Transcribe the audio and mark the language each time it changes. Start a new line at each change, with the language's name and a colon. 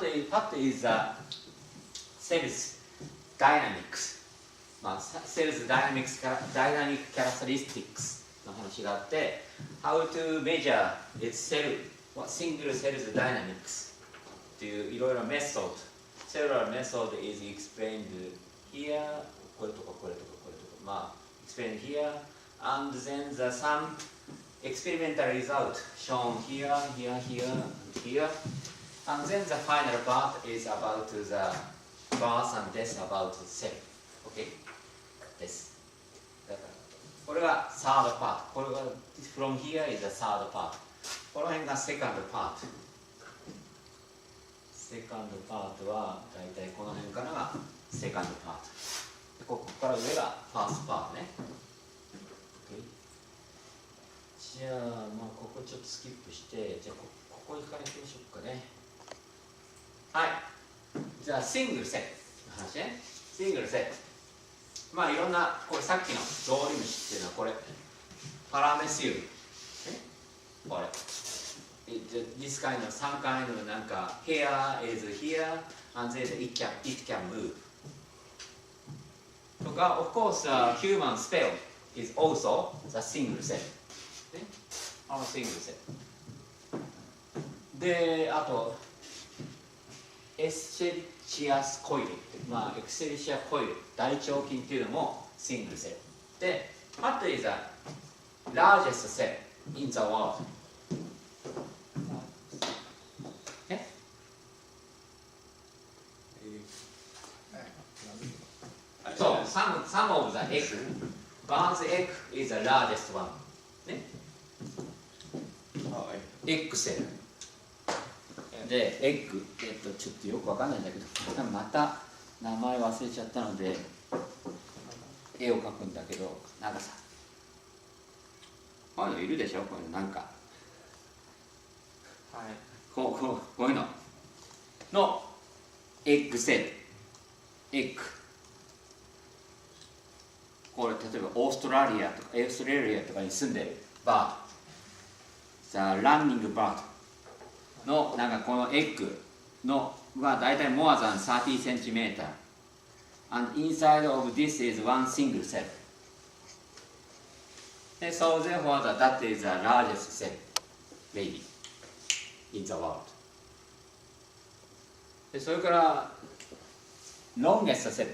English: what is the cells dynamics、まあ、cells dynamic characteristics
Japanese: の話があって、
English: how to measure its single cells dynamics
Japanese: っていういろいろメソッド、
English: cellular method is explained here、
Japanese: これとかこれとかこれとか、まあ
English: explained here, and then some experimental result shown here, here, here, and here. And then the final part is about the birth and death about the cell. Okay?
Japanese: です。だからこれが
English: third part。
Japanese: これが
English: from here is the third part。
Japanese: この辺が
English: second part。 second part
Japanese: はだいたいこの辺からが second part。ここから上が
English: first part
Japanese: ね。じゃあ、まあ、ここちょっとスキップして、じゃあ、ここからいきましょうかね。はい。じゃあ、シングルセルの話ね。シングルセル。まあ、いろんな、これさっきのゾウリムシっていうのは、これ、パラメシウム。これ。
English: This kind of some kind of
Japanese: なんか、
English: here is here, and then it can move.
Japanese: とか、
English: of course, human cell is also the single cell。
Japanese: シングルセルで、あとエスチェリシアスコイル、まあエクセリシアコイル、大腸菌っていうのもシングルセルで、
English: what is the largest cell in the world?
Japanese: そう、
English: some of the egg, one's egg is the largest one ね。
Japanese: エッグセルで、エッグ、ちょっとよくわかんないんだけど、また名前忘れちゃったので絵を描くんだけど、なんかさ、こういうのいるでしょ、こういうのなんか、はい、こういうののエッグセル、エッグ、これ例えばオーストラリアとかオーストラリアとかに住んでるバーランニングバードのなんかこのエッグのはだいたい
English: more than 30 cm and inside of this is one single cell. And so therefore that is the largest cell maybe in the world.
Japanese: でそれから
English: longest cell.